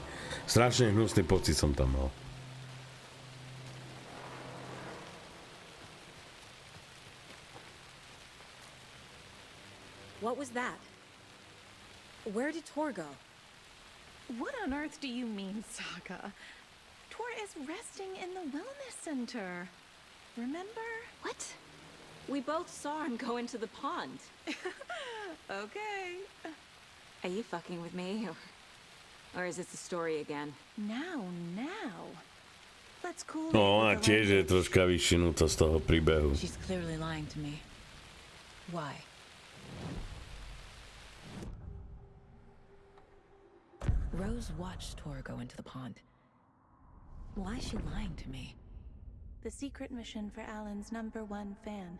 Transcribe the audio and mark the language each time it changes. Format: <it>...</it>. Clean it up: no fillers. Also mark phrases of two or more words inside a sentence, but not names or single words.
<sk>Strašne hnusný pocit som tam mal.</sk> <en>What was that? Where did Tor go? What on earth do you mean, Saga? Tor is resting in the wellness center. Remember? What? We both saw him go into the pond. Okay. Are you fucking with me, or is this the story again? Now. Let's cool No, it</en> <sk>ona</sk> <en>with the</en> <sk>tiež je</sk> <en>language.</en> <sk>troška vyšinutá z toho príbehu.</sk> <en>She's clearly lying to me. Why? Rose watched Tor go into the pond. Why is she lying to me? The secret mission for Alan's #1 fan.</en>